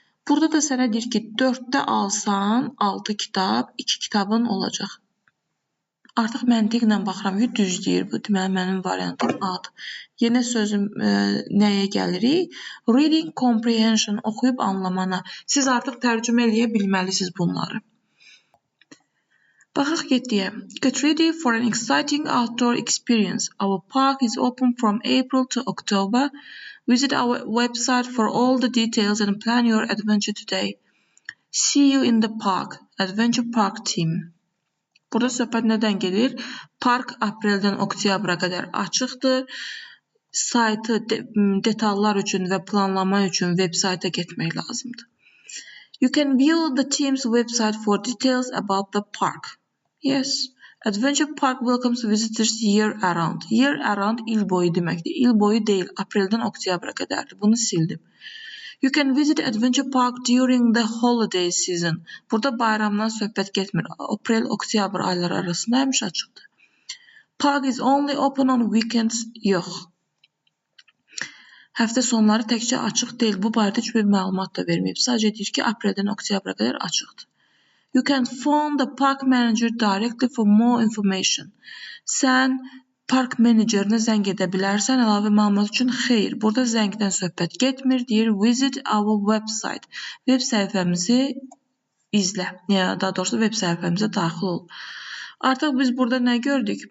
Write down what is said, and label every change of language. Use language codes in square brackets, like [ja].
[az] Burada da sənə deyir ki, 4-də alsan 6 kitab, 2 kitabın olacaq. Artıq məntiqlə baxıram ki, düz deyir bu. Deməli, mənim variantım A-dır. Yenə sözüm nəyə gəlirik? Reading Comprehension, oxuyub anlamana. Siz artıq tərcümə eləyə bilməlisiniz bunları. Baxaq getdiyə. [en] Get ready for an exciting outdoor experience. Our park is open from April to October. Visit our website for all the details and plan your adventure today. See you in the park. Adventure Park Team. [az] Burada söhbət nədən gedir? Park apreldən oktyabra qədər açıqdır. Saytı detallar üçün və planlama üçün web sayta getmək lazımdır. [en] You can view the team's website for details about the park. Yes. Adventure Park welcomes visitors year around. Year around [az] il boyu deməkdir. Il boyu deyil, apreldən oktyabra qədərdir. Bunu sildim. [en] You can visit Adventure Park during the holiday season. [az] Burada bayramdan söhbət getmir. Aprel, oktyabr ayları arasında həmişə açıqdır. [en] Park is only open on weekends. [az] Yox. Həftə sonları təkcə açıq deyil. Bu barədə heç bir məlumat da verməyib. Sadəcə deyir ki, apreldən oktyabra qədər açıqdır. [en] You can phone the park manager directly for more information. [az] Sən park menecerinə zəng edə bilərsən əlavə məlumat üçün. Xeyr, burada zəngdən söhbət getmir, deyir [en] visit our website. [az] Web səhifəmizi izlə, ya daha doğrusu web səhifəmizə daxil ol. Artıq biz burada nə gördük?